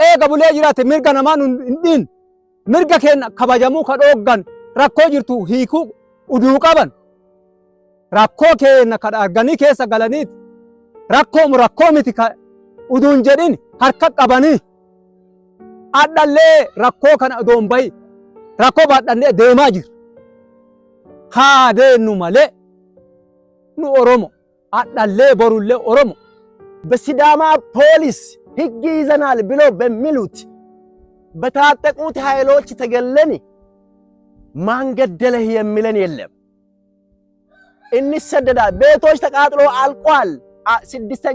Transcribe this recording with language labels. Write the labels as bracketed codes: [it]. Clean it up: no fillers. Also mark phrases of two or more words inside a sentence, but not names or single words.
[om] eega bulee jiraate mirga namaa hin mirga keenya kabajamuu ka dhooggan rakkoo jirtu hiikuu uduu qaban rakkoo keenya ka arganii keessa galaniiti rakkoo miti ka uduun jedhin harka qabanii adhallee rakkoo kana odoon bahi rakkoo baadhannee deemaa jira. Haa deennu malee nu Oromo adhallee borullee Oromo [am] በሲዳማ ፖሊስ ህግ ይዘናል ብሎ በሚሉት በታጠቁት ኃይሎች ተገለን ማን ገደለህ የሚለን የለም። እንሰደዳል። ቤቶች ተቃጥሎ አልቋል። ስድስተኛ